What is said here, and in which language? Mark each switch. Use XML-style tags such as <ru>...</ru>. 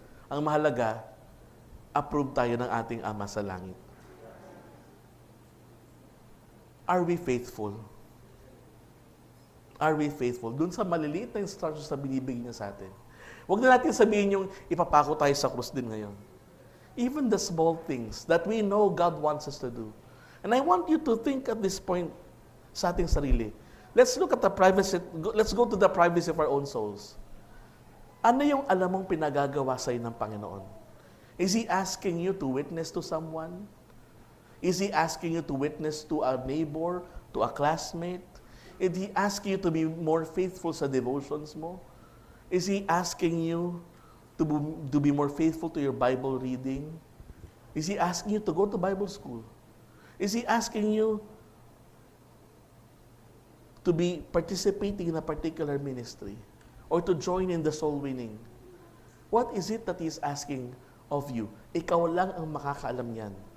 <tl>Ang mahalaga, approve tayo ng ating Ama sa langit.</tl> <en>Are we faithful? Are we faithful?</en> <tl>Doon sa maliliit na instructions na binibigay niya sa atin. Huwag na natin sabihin yung ipapako tayo sa krus din ngayon.</tl> <en>Even the small things that we know God wants us to do. And I want you to think at this point</en> <tl>sa ating sarili.</tl> <en>Let's look at the privacy, let's go to the privacy of our own souls.</en> <tl>Ano yung alam mong pinagagawa sa'yo ng Panginoon?</tl> <en>Is He asking you to witness to someone? Is He asking you to witness to a neighbor, to a classmate? Is He asking you to be more faithful sa devotions mo? Is He asking you to be more faithful to your Bible reading? Is He asking you to go to Bible school? Is He asking you to be participating in a particular ministry? Or to join in the soul winning? What is it that He is asking of you?</en> <tl>Ikaw lang ang makakaalam yan.</tl>